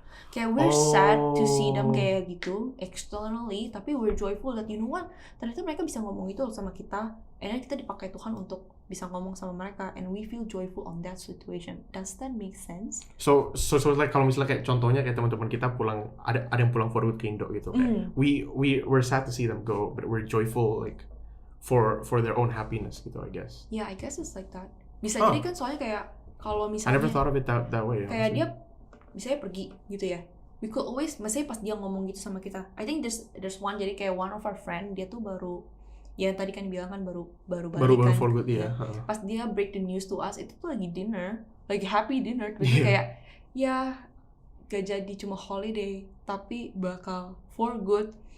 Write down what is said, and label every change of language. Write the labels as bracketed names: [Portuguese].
[Indonesian] Kayak [English] we're sad to see them [Indonesian] kayak gitu [English] externally, [Indonesian] tapi [English] we're joyful that you know what, [Indonesian] ternyata mereka bisa ngomong itu sama kita, [English] and then [Indonesian] kita dipakai Tuhan untuk bisa ngomong sama mereka, [English] and we feel joyful on that situation. Does that make sense? So like [Indonesian] kalau misalnya kayak contohnya kayak teman-teman kita pulang, ada yang pulang [English] for good [Indonesian] ke Indo gitu, kayak [English] we're sad to see them go, but we're joyful like for their own happiness gitu, I guess. Yeah, I guess it's like that. [Indonesian] Bisa jadi kan soalnya kayak kalau misalnya [English] I never thought of it that way. [Indonesian] Kayak dia misalnya pergi gitu ya, [English] we could always, [Indonesian] misalnya pas dia ngomong gitu sama kita, [English] I think there's one, [Indonesian] jadi kayak [English] one of our friend, [Indonesian] dia tuh baru, ya tadi kan bilang kan baru balik kan, [English] for good, ya. [Indonesian] Pas dia [English] break the news to us, [Indonesian] itu tuh lagi dinner, lagi happy dinner, terus kayak, ya gak jadi cuma holiday, tapi bakal [English] for good.